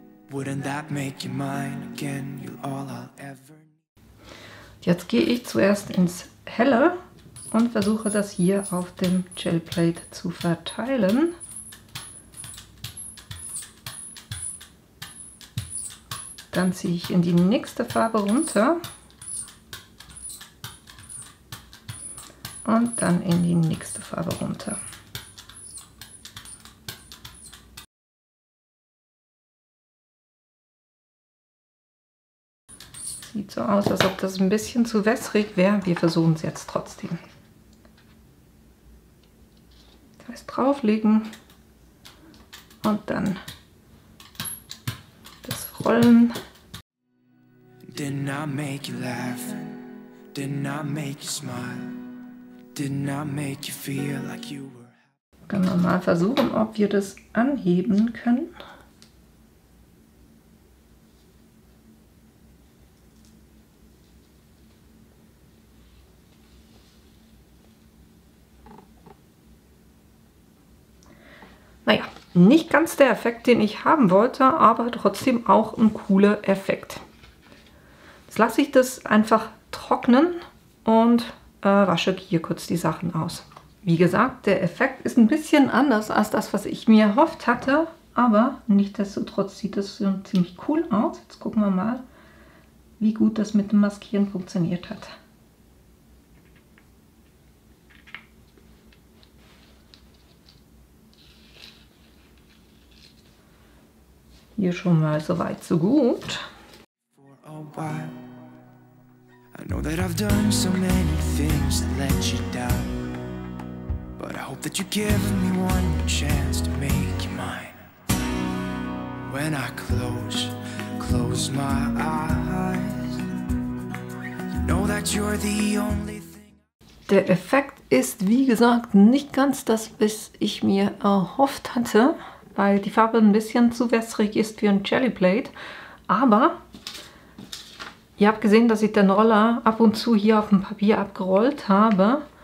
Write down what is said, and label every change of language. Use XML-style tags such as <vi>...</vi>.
<en>Wouldn't that make you mine again? You're all I'll ever need.</en> <de>Jetzt gehe ich zuerst ins Helle und versuche das hier auf dem Jellyplate zu verteilen. Dann ziehe ich in die nächste Farbe runter und dann in die nächste Farbe runter. Sieht so aus, als ob das ein bisschen zu wässrig wäre. Wir versuchen es jetzt trotzdem. Das heißt drauflegen und dann das Rollen.</de> <en>Didn't I make you laugh? Didn't I make you smile? Didn't I make you feel like you were?</en> <de>Können wir mal versuchen, ob wir das anheben können. Naja, nicht ganz der Effekt, den ich haben wollte, aber trotzdem auch ein cooler Effekt. Jetzt lasse ich das einfach trocknen und wasche hier kurz die Sachen aus. Wie gesagt, der Effekt ist ein bisschen anders als das, was ich mir erhofft hatte, aber nichtsdestotrotz sieht das schon ziemlich cool aus. Jetzt gucken wir mal, wie gut das mit dem Maskieren funktioniert hat. Hier schon mal so weit, so gut.</de> <en>a while. I know that I've done so many things that let you down, but I hope that you give me one more chance to make you mine. When I close my eyes, you know that you're the only thing.</en> <de>Der Effekt ist, wie gesagt, nicht ganz das, was ich mir erhofft hatte, weil die Farbe ein bisschen zu wässrig ist für ein Jelly Plate. Aber ihr habt gesehen, dass ich den Roller ab und zu hier auf dem Papier abgerollt habe.</de>